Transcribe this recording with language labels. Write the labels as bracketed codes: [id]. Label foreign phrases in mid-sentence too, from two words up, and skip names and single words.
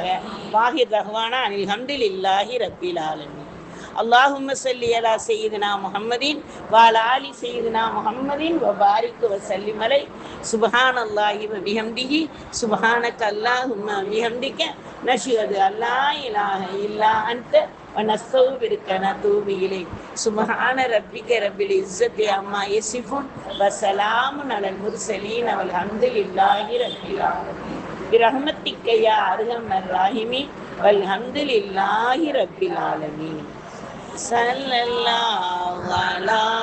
[ar] وآخر دعوانا أن الحمد لله رب العالمين. اللهم صل على سيدنا محمد وعلى آل سيدنا محمد وبارك وسلم عليه. سبحان الله وبحمده سبحانك اللهم وبحمدك نشهد أن لا إله إلا أنت ونستغفرك ونتوب إليك سبحان ربك رب العزة عما يصفون وسلام على المرسلين والحمد لله رب العالمين برحمتك يا أرحم الراحمين والحمد لله رب العالمين صلى الله على